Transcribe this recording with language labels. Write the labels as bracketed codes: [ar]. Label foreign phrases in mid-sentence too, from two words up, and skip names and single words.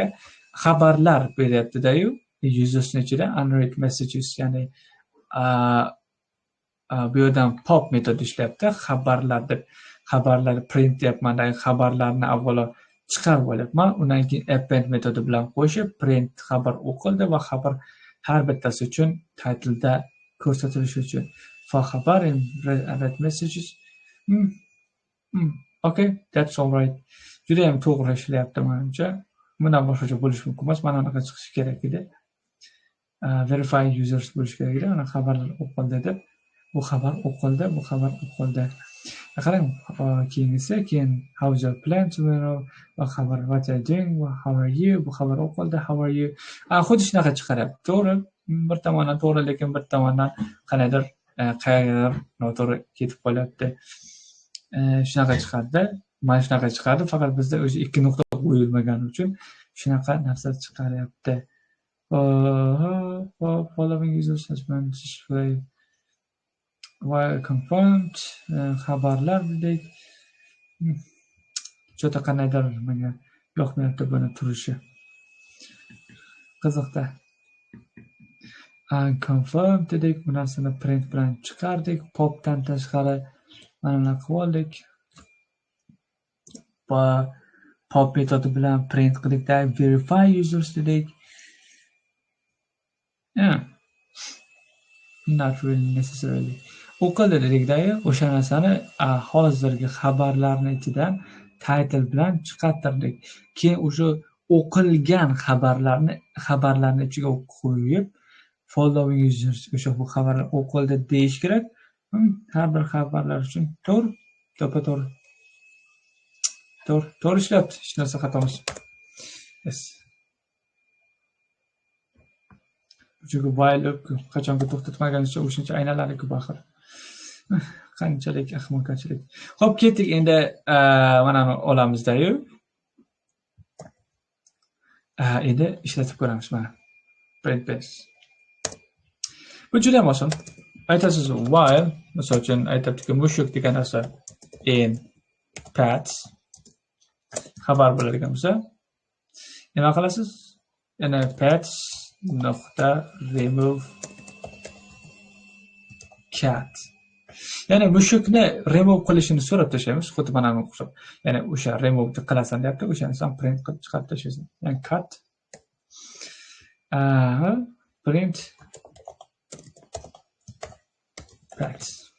[uz] Xabarlar beryapti-da-yu, usersning ichida [en] unread messages, [uz] ya'ni bu yerdan pop metodi ishlayapti. Xabarlar print deyapman, xabarlarni avvalo chiqarib olyapman. Undan keyin append metodi bilan qo'shib print xabar o'qildi va xabar har bittasi uchun titleda ko'rsatilishi uchun for xabar [en] and read messages. Okay, that's all right. [uz] Juda ham to'g'ri ishlayapti menimcha. Bundan boshqacha bo'lishi mumkin emas. Mana unaqa chiqishi kerak edi. [en] Verify users [uz] bo'lishi kerak edi. Ana xabarlar o'qildi deb. Bu xabar o'qildi. Qarang, keyin [en] how's your plan tomorrow? [uz] Va xabar [en] what are you doing? [uz] Va [en] how are you? [uz] Bu xabar o'qildi. [en] How are you? [uz] Xuddi shunaqa chiqaryapti. To'g'ri. Bir tomondan to'g'ri, lekin bir tomondan qayerdir noto'g'ri ketib qolyapti. Shunaqa chiqadi. Mana shunaqa chiqadi. Faqat bizda o'sha ikki nuqta qo'yilmagani uchun shunaqa narsa chiqaryapti. [en] Following users has been displayed. While confirmed, [uz] xabarlar dedik. Juda qandaydir menga yoqmayapti buni turishi. Qiziqda. Confirm dedik, bu narsani print bilan chiqardik. Popdan tashqari mana bunaqa qilib oldik. Va pop metodi bilan print qildikda [en] verify users [uz] dedik. [en] Not really necessarily. [uz] O'qildi dedikda, o'sha narsani hozirgi xabarlarning ichidan title bilan chiqartirdik. Keyin o'sha o'qilgan xabarlarni ichiga qo'yib [en] following users [uz] o'sha bu xabarlar o'qildi deyish kerak. Har bir xabarlar uchun to'g'ri, to'g'ri. To'g'ri ishlayapti, hech narsa xatomas. Yes. Chunki [en] while loop [uz] qachonga to'xtatmaganicha o'shancha aylanadi-ku baxir. Qanchalik ahmoqchilik. Xo'p, ketdik endi mana olamizda-yu. Endi ishlatib ko'ramiz mana. [en] Print base. [uz] Bu juda ham oson. Aytasiz while, misol uchun aytibdiki, mushuk degan narsa [en] in paths [uz] xabar bo'ladigan bo'lsa, nima qilasiz? Yana paths nokta [en] remove cat. [uz] Ya'ni mushukni remove qilishini so'rab tashlaymiz, xuddi mana bunga o'xshab. Ya'ni o'sha remove qilasan deyapti, o'shani ham print qilib chiqarib tashlaysan. Ya'ni [en] cat print pats.